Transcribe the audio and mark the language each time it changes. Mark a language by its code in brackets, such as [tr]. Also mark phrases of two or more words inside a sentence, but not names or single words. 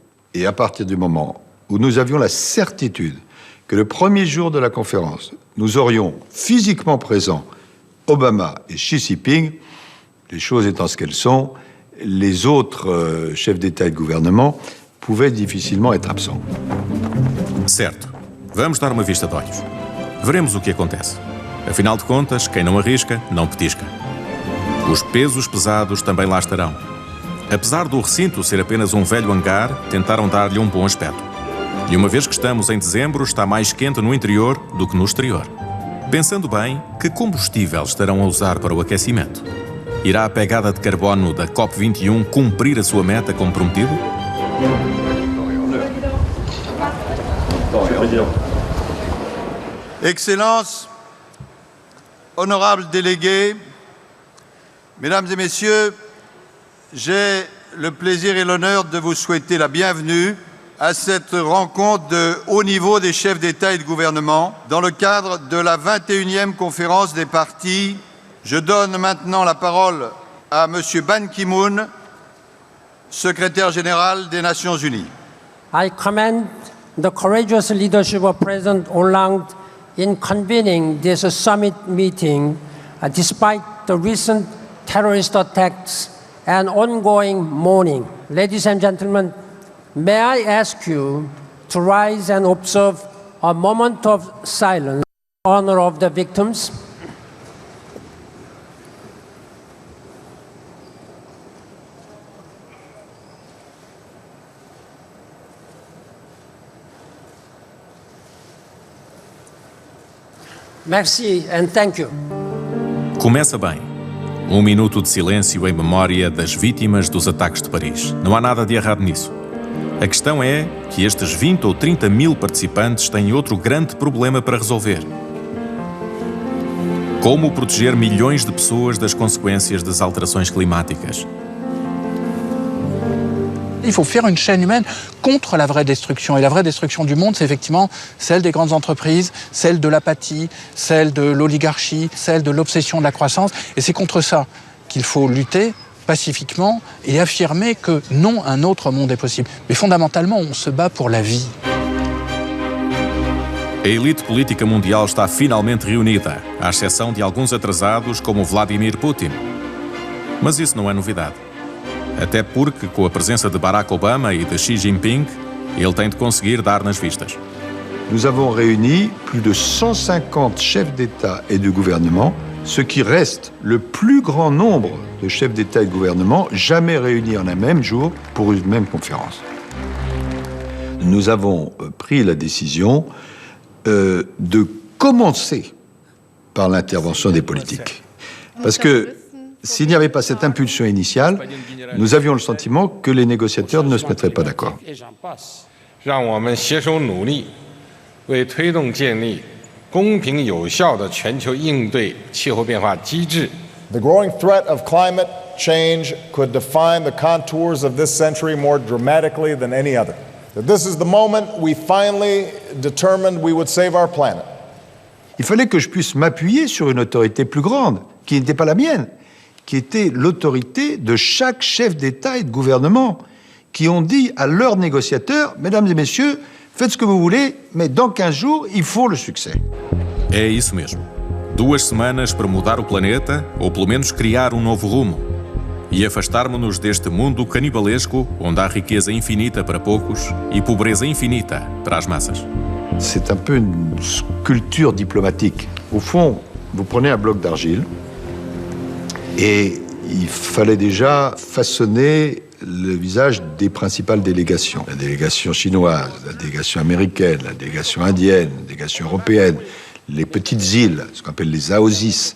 [fr] Et à partir du moment où nous avions la certitude que le premier jour de la conférence, nous aurions physiquement présents Obama et Xi Jinping, les choses étant ce qu'elles sont, les autres chefs d'État et de gouvernement pouvaient difficilement être absents. [pt] Certo. Vamos dar uma vista de olhos. Veremos o que acontece. Afinal de contas, quem não arrisca, não petisca. Os pesos pesados também lá estarão. Apesar do recinto ser apenas um velho hangar, tentaram dar-lhe um bom aspecto. E uma vez que estamos em dezembro, está mais quente no interior do que no exterior. Pensando bem, que combustível estarão a usar para o aquecimento? Irá a pegada de carbono da COP21 cumprir a sua meta como prometido? [fr] Excellences, honorables délégués, Mesdames et Messieurs, j'ai le plaisir et l'honneur de vous souhaiter la bienvenue à cette rencontre de haut niveau des chefs d'État et de gouvernement dans le cadre de la 21e conférence des partis. Je donne maintenant la parole à M. Ban Ki-moon, secrétaire général des Nations Unies. [en] I commend the courageous leadership of President Hollande in convening this summit meeting, despite the recent terrorist attacks and ongoing mourning. Ladies and gentlemen, may I ask you to rise and observe a moment of silence in honor of the victims. Merci and thank you. [pt] Começa bem. Um minuto de silêncio em memória das vítimas dos ataques de Paris. Não há nada de errado nisso. A questão é que estes 20 ou 30 mil participantes têm outro grande problema para resolver. Como proteger milhões de pessoas das consequências das alterações climáticas? [fr] Il faut faire une chaîne humaine contre la vraie destruction. Et la vraie destruction du monde, c'est effectivement celle des grandes entreprises, celle de l'apathie, celle de l'oligarchie, celle de l'obsession de la croissance. Et c'est contre ça qu'il faut lutter pacifiquement et affirmer que non, un autre monde est possible. Mais fondamentalement, on se bat pour la vie. [pt] A elite política mundial está finalmente reunida, à exceção de alguns atrasados como Vladimir Putin. Mas isso não é novidade. Até porque, com a presença de Barack Obama e de Xi Jinping, ele tem de conseguir dar nas vistas. [fr] Nous avons réuni plus de 150 chefs d'État et de gouvernement, ce qui reste le plus grand nombre de chefs d'État et de gouvernement jamais réunis en un même jour pour une même conférence. Nous avons pris la décision de commencer par l'intervention des politiques. Parce que s'il n'y avait pas cette impulsion initiale, nous avions le sentiment que les négociateurs ne se mettraient pas d'accord. [en] The growing threat of climate change could define the contours of this century more dramatically than any other. This is the moment we finally determined we would save our planet. [fr] Il fallait que je puisse m'appuyer sur une autorité plus grande, qui n'était pas la mienne, qui était l'autorité de chaque chef d'État et de gouvernement, qui ont dit à leurs négociateurs, mesdames et messieurs, faites ce que vous voulez, mais dans 15 jours, il faut le succès. [pt] É isso mesmo. 2 semanas para mudar o planeta, ou pelo menos criar um novo rumo. E afastarmos-nos deste mundo canibalesco, onde há riqueza infinita para poucos e pobreza infinita para as massas. [fr] C'est un peu une sculpture diplomatique. Au fond, vous prenez un bloc d'argile, et il fallait déjà façonner le visage des principales délégations. La délégation chinoise, la délégation américaine, la délégation indienne, la délégation européenne, les petites îles, ce qu'on appelle les AOSIS.